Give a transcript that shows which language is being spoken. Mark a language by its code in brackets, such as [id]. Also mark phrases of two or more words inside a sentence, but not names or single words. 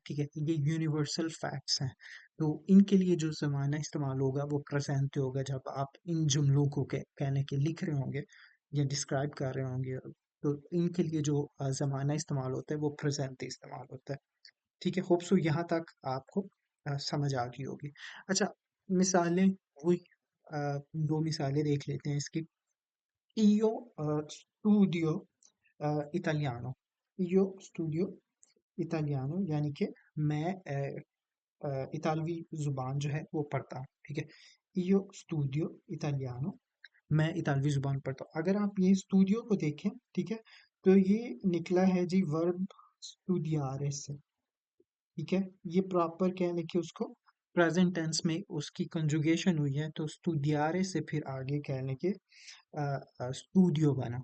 [ur] ٹھیک ہے، یہ [en] universal facts [ur] ہیں۔ تو ان کے لیے جو زمانہ استعمال ہوگا وہ پریزنٹ ہوگا، جب آپ ان جملوں کو کہنے کے لکھ رہے ہوں گے یا ڈسکرائب کر رہے ہوں گے. تو ان کے لیے جو زمانہ استعمال ہوتا ہے وہ پریزنٹ استعمال ہوتا ہے. ٹھیک ہے, [en] hope so [ur] یہاں تک آپ کو سمجھ آ گئی ہوگی. اچھا، مثالیں وہی دو مثالیں دیکھ لیتے ہیں اس کی. [it] io studio italiano। io studio italiano [ur] یعنی کہ میں اطالوی زبان جو ہے وہ پڑھتا ہوں. ٹھیک ہے, [it] io studio italiano, [ur] میں اطالوی زبان پڑھتا ہوں. اگر آپ یہ سٹوڈیو کو دیکھیں، ٹھیک ہے، تو یہ نکلا ہے جی ورب studiare سے. ٹھیک ہے، یہ پراپر کیا لکھے اس کو [en] present tense [ur] میں اس کی کنجوگیشن ہوئی ہے، تو studiare سے پھر آگے کہہ لیں کہ سٹوڈیو بنا.